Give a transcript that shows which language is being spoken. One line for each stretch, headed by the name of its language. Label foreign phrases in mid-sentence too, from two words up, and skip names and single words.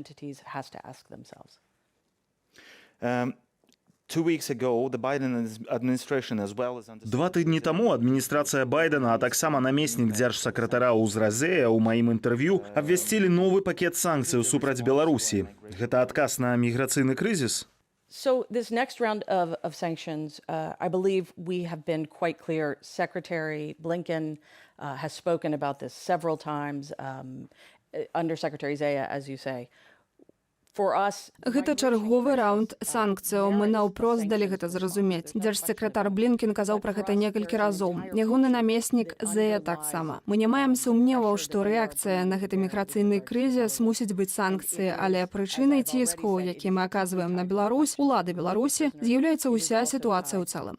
Belarusian: 2 тыдні таму адміністрацыя Байдена, а таксама намеснік дзяржсакратара Узразея ў маім інтэрв'ю абвясцілі новы пакет санкцыяў супраць Беларусі. Гэта адказ на міграцыйны крызіс?
English: So this next round of sanctions, I believe we have been quite clear. Secretary Blinken has spoken about this several times. Undersecretary Zaya, as you say.
Belarusian: Гэта чарговы раунд санкцыяў. Мы наўпрост далі гэта зразумець. Дзяржсакратар Блінкен казаў пра гэта некалькі разоў. Ягоны намеснік Зея таксама. Мы не маем сумневаў, што рэакцыя на гэты міграцыйны крызіс мусіць быць санкцыі, але прычынай ціску, які мы аказваем на Беларусь, улады Беларусі, з'яўляецца ўся сітуацыя ў цэлым.